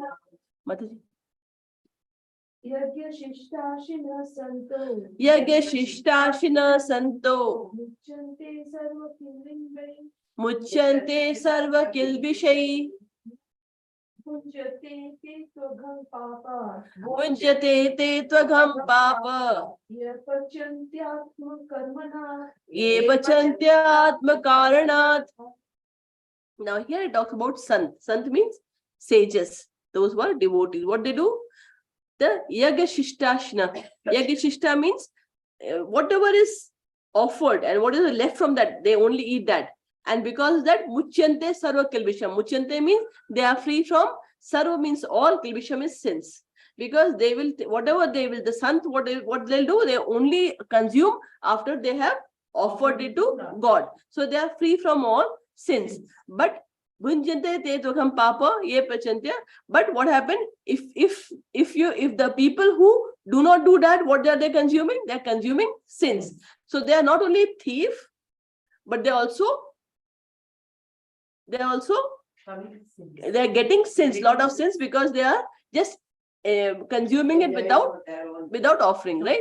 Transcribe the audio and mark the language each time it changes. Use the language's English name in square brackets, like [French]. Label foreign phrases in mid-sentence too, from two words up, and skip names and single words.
[Sanskrit] Mataji. यज्ञशिष्टाशिन सन्तो. यज्ञ शिष्टाशिनः सन्तो मुच्यन्ते सर्व किल्पिषम्. मुच्यन्ते सर्व किल्बिषै भुज्यते ते त्वगं पापा. भुजते ते त्वघं पापा ये पचन्त्यात्म कर्मणा. ये पचन्त्यात्म करणात्. [English] Now here it talks about Sant. Sant means sages. Those who are devotees. What they do? [Sanskrit] The याग शिष्टाश्न. याग शिष्ट [English] means whatever is offered and what is left from that, they only eat that. And because of that, [Sanskrit] मुच्यन्ते सर्व किल्बिषम्. [English] Muchyante means they are free from, Sarva means all, Kilbisham is sins. Because they will, whatever they will, the Sant, what they'll do, they only consume after they have offered it to God. So they are free from all sins. [Sanskrit] But भुञ्जन्ते ते त्वघं पापा ये पचन्त्य. [English] But what happened if the people who do not do that, what are they consuming? They are consuming sins. So they are not only thief, but they are getting sins, lot of sins, because they are just consuming it without offering, right?